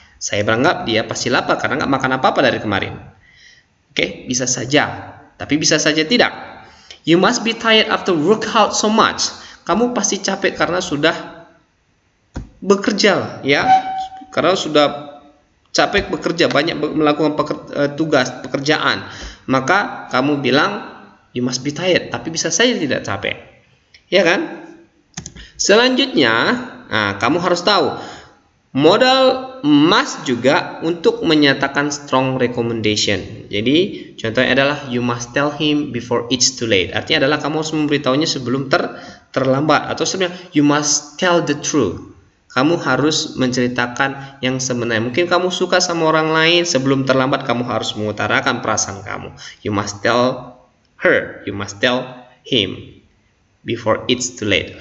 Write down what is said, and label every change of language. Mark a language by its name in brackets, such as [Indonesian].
[Indonesian] Saya beranggap dia pasti lapar karena nggak makan apa-apa dari kemarin. Oke, bisa saja, tapi bisa saja tidak. [English] You must be tired after workout so much. [Indonesian] Kamu pasti capek karena sudah bekerja, ya. Karena sudah capek bekerja, banyak melakukan pekerjaan. Maka kamu bilang [English] you must be tired, [Indonesian] tapi bisa saja tidak capek. Ya kan? Selanjutnya, kamu harus tahu modal must juga untuk menyatakan strong recommendation. Jadi contohnya adalah [English] you must tell him before it's too late. [Indonesian] Artinya adalah kamu harus memberitahunya sebelum terlambat, atau sebenarnya [English] you must tell the truth. [Indonesian] Kamu harus menceritakan yang sebenarnya. Mungkin kamu suka sama orang lain, sebelum terlambat kamu harus mengutarakan perasaan kamu. [English] You must tell her, you must tell him before it's too late.